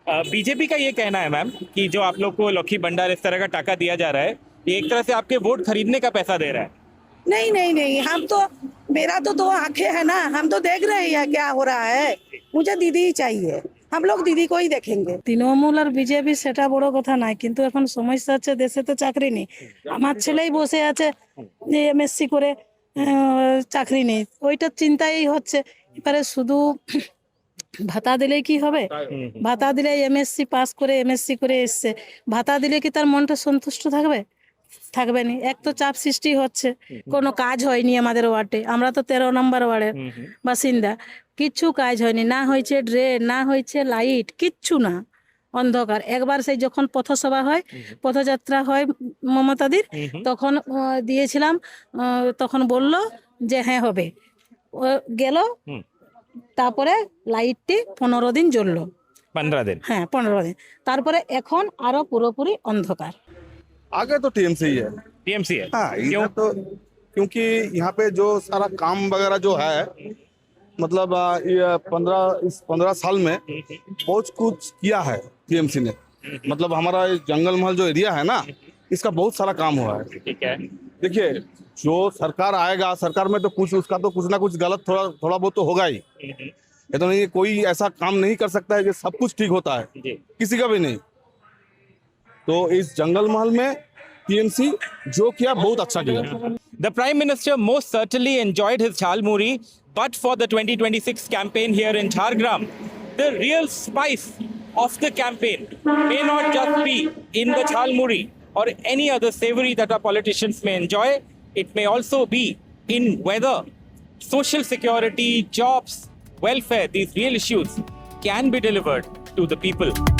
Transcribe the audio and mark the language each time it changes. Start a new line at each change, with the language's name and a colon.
Hindi: BJP का ये कहना है मैम कि जो आप लोग को लक्की भंडार इस तरह का टाका दिया जा रहा है, ये एक तरह से आपके वोट खरीदने का पैसा दे रहा है। नहीं, हम तो, मेरा तो 2 आंखें है ना, हम तो देख रहे हैं क्या हो रहा है। मुझे दीदी ही चाहिए, हम लोग दीदी को ही देखेंगे।
Bangla: তৃণমূল আর বিজেপি সেটা বড় কথা নয়, কিন্তু এখন সমস্যা হচ্ছে দেশে তো চাকরি নেই। আমার ছেলেই বসে আছে যে এমএসসি করে চাকরি নেই, ওইটা চিন্তাই হচ্ছে। এবারে শুধু ভাতা দিলে কি হবে? ভাতা দিলে এমএসসি পাস করে এমএসসি করে এসছে, ভাতা দিলে কি তার মনটা সন্তুষ্ট থাকবে? থাকবে না। এক তো চাপ সৃষ্টি হচ্ছে, কোনো কাজ হয়নি আমাদের ওয়ার্ডে, আমরা তো 13 নম্বর ওয়ার্ডের বাসিন্দা, কিচ্ছু কাজ হয়নি, না হয়েছে ড্রেন, না হয়েছে লাইট, কিচ্ছু না, অন্ধকার। একবার সেই যখন পথসভা হয়, পথযাত্রা হয় মমতাদির, তখন দিয়েছিলাম, তখন বলল যে হ্যাঁ হবে, ও গেল, তারপরে লাইটটি 15 দিন জ্বললো।
Hindi: 15 दिन?
Bangla: হ্যাঁ 15 দিন, তারপরে এখন আরো পুরোপুরি অন্ধকার।
Hindi: आगे तो टीएमसी ही है। टीएमसी है? हाँ, क्यों? तो क्योंकि यहाँ पे जो सारा काम वगैरह जो है, मतलब ये 15 साल में बहुत कुछ किया है टीएमसी ने। मतलब हमारा जंगल महल जो एरिया है ना, इसका बहुत सारा काम हुआ है। ठीक है। देखिए, जो सरकार आएगा, सरकार में तो उसका तो कुछ ना कुछ गलत थोड़ा बहुत तो होगा ही। ये तो नहीं, कोई ऐसा काम नहीं कर सकता है कि सब कुछ ठीक होता है, किसी का भी नहीं। तो इस जंगल महल में टीएमसी जो किया बहुत अच्छा किया।
English: The Prime Minister most certainly enjoyed his jhalmuri, but for the 2026 campaign here in Jhargram, the real spice of the campaign may not just be in the jhalmuri or any other savory that our politicians may enjoy. It may also be in whether social security, jobs, welfare, these real issues can be delivered to the people.